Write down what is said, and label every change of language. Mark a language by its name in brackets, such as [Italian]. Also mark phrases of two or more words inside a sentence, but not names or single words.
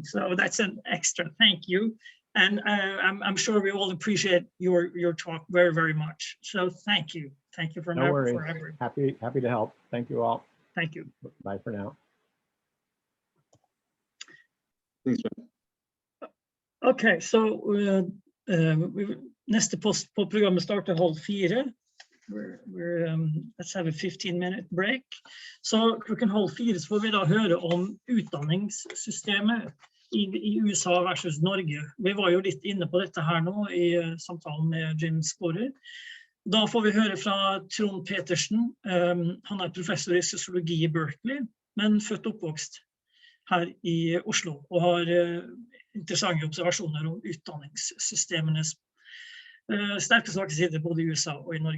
[English] So that's an extra thank you. And I'm sure we all appreciate your talk very, very much. So thank you. Thank you for No worries. forever. Happy to help. Thank you all. Thank you. Bye for now. Thanks, Jim. Okay, so [Norwegian] neste post på programmet starter 3:30. [English] Let's have a 15-minute break. [Norwegian] Så klokken 3:30 så får vi da høre om utdanningssystemet i USA versus Norge. Vi var jo litt inne på dette her nå i samtalen med Jim Sporer. Da får vi høre fra Trond Petersen. Han er professor i sosiologi i Berkeley, men født og oppvokst her i Oslo, og har interessante observasjoner om utdanningssystemenes sterke svake sider både i USA og i Norge.